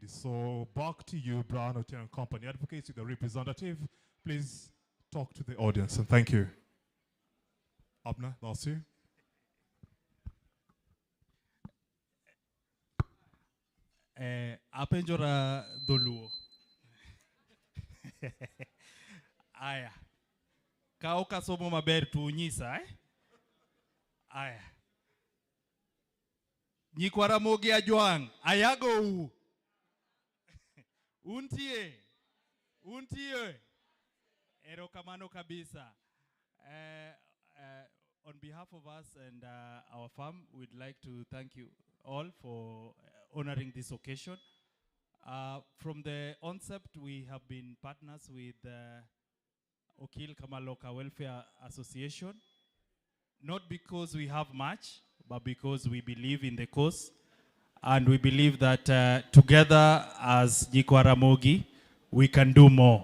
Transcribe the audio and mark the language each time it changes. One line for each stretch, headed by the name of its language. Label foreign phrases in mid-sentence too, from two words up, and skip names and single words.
English: So back to you, Brown Otil Company Advocates, with the representative. Please talk to the audience, and thank you. Abner, that's you.
Luo (Kenya and Tanzania): Apenjora doluo. Aya. Kauka somo maber tuunyisa, eh? Aya. Nyikwara mogi ajuang, ayago u. Untie. Ero kamano kabisa.
English: On behalf of us and our firm, we'd like to thank you all for honoring this occasion. From the onset, we have been partners with Okil Kamaloka Welfare Association, not because we have much, but because we believe in the cause, and we believe that together as Nyikwaramogi, we can do more.